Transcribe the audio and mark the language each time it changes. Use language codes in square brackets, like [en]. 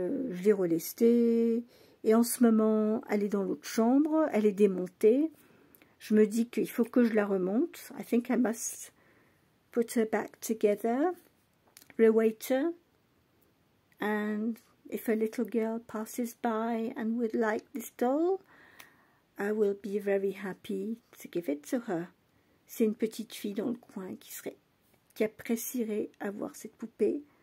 [fr] Je l'ai relestée. Et en ce moment, elle est dans l'autre chambre. Elle est démontée. Je me dis qu'il faut que je la remonte. [en] I think I must put her back together. Reweight her. And if a little girl passes by and would like this doll, I will be very happy to give it to her. [fr] C'est une petite fille dans le coin qui apprécierait avoir cette poupée.